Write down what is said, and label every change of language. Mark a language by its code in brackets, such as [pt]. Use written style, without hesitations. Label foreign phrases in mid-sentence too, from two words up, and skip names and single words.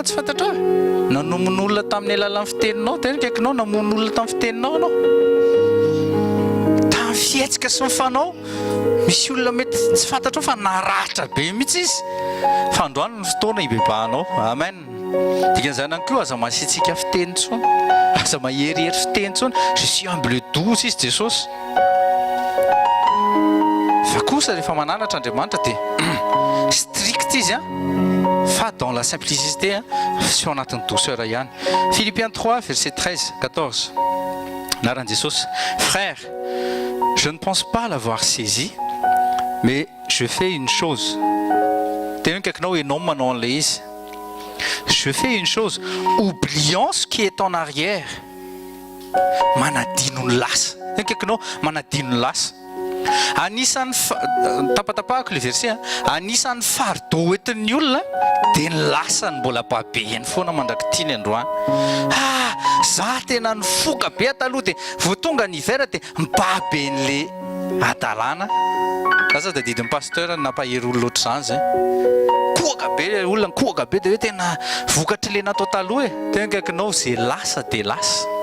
[mg] tsy fantatra nanomony olona tamin'ny alalan'ny fiteninao tena kaikinao namono olona tamin'ny fiteninao anao tamin'ny fietsika sy mifanao misy olona mety tsy fantatrao fa naratra be mihitsy izy fa androany ny fotoana hibebahanao amen dikan'izany ihany koa aza masitsika fiteny tsony aza maherihery fiteny tsony [fr] je suis humble douce [mg] izy Jesosy fa kosa rehefa mananatra Andriamanitra dia strict izy fa [fr] dans la simplicité hein, [mg] sy anatin'ny douceur ihany. [fr] Philippiens 3 verset 13 14 [mg] naran'i Jesosy [fr] frère je ne pense pas l'avoir saisi mais je fais une chose [mg] tena kaikinao ianao manao an'ilay [fr] izy je fais une chose oubliant ce qui est en arrière [mg] manadino ny lasa tena kaikinao manadino ny lasa anisan'ny tapatapahako le verset anisan'ny fardeau entin'ny olona dia ny lasany mbola babeny foana mandrakitiny androany za tena nifoka be ataloha dia vo tonga ny hiver dia mibaben'le adalana za dia didin'ny pasteur nampahery olona ohatr'izany zay koaka be olona koaka be dia hoe tena vokatry le natao taloha e tena kaikinao zay lasa dia lasa